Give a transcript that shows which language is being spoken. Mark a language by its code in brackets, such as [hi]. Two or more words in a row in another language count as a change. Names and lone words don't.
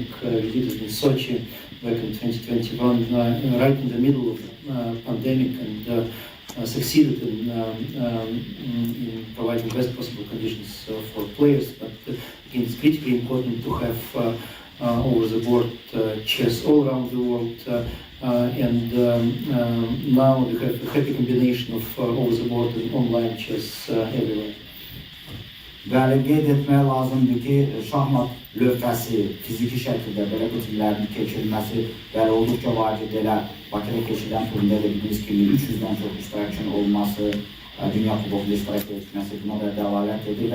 [en] We did it in Sochi back in 2021, right in the middle of the pandemic, and succeeded in providing best possible conditions for players. But again, it's critically important to have over-the-board chess all around the world, and now we have a happy combination of over-the-board and online chess everywhere. [az] Bəli, qeyd etmək lazımdır ki, şahmat lövhəsi fiziki şəkildə belə bu türlərin keçirilməsi bəli olduqca vacib elə Bakıda keçirilən turnirdə dediyimiz kimi 300-dən çox iştirakçının olması, Dünya Kubokunda iştirak etməsi buna da dəlalət edir.